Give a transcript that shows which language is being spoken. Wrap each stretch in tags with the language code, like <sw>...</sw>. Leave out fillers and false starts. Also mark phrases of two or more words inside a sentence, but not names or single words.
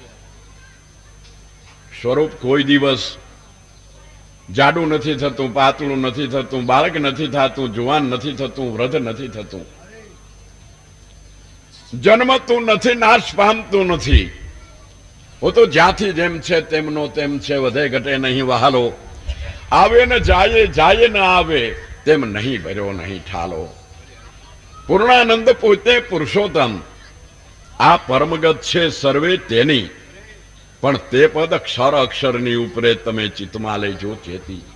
<gu>સ્વરૂપ કોઈ દિવસ જાડું નથી થતું, પાતળું નથી થતું, બાળક નથી થતું, જુવાન નથી થતું, વૃદ્ધ નથી થતું, જન્મતું નથી, નાશ પામતું નથી. વો તો જ્યાથી જેમ છે તેમનો તેમ છે, વધે ઘટે નહીં વહાલો। આવે ન જાએ, જાએ ન આવે, તેમ નહીં ભર્યો નહીં ઠાલો। પૂર્ણાનંદ પોતે પુરુષોત્તમ, આ પરમગત છે સર્વે તેની, પણ તે પદ અક્ષર अक्षરની ઉપરે તમે ચિત્તમાં લેજો ચેતી।</gu>